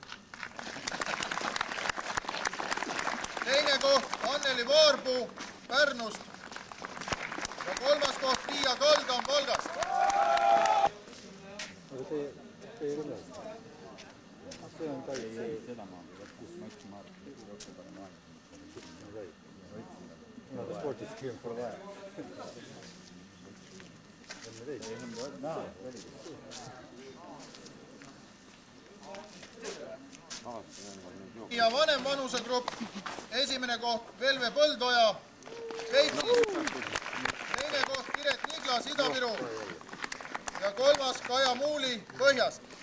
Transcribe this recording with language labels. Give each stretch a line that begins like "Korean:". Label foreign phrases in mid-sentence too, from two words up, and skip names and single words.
Estonian: Teine koht Anneli Vaarpuu Pärnust. Ja kolmas koht Tiia Kaldam Valgast. Aga see ei ole. See on ka seda ma võttis, ma ütlesin, ma võtsin parem aega.
English: No the sport is here for that.
Estonian: Ja vanem vanusegrupp, esimene koht Velve Põldoja Peipsis, teine koht Piret Niglas Ida-Viru ja kolmas Kaja Muuli Põhjast.